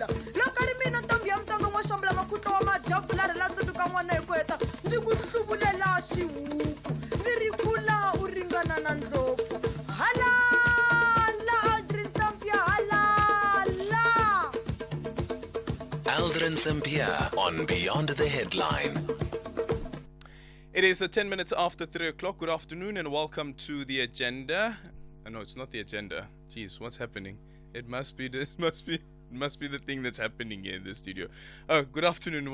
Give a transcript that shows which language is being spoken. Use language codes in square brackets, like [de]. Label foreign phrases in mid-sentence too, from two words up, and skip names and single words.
[ts] Loko ri mina ntombi ya mutonga n'wa xambula makhutla wa madyafu ri la tsundzuka n'wana hi ku heta, ndzi ku hluvulela xihuku, ndzi ri kula u ringana na ndlopfu. Halala Aldrin Sampear, halala. [en] Aldrin Sampear on Beyond the Headline. It is 10 minutes after 3 o'clock. Good afternoon and welcome to the agenda. No, it's not the agenda. Jeez, what's happening? It must be the thing that's happening here in the studio. Good afternoon.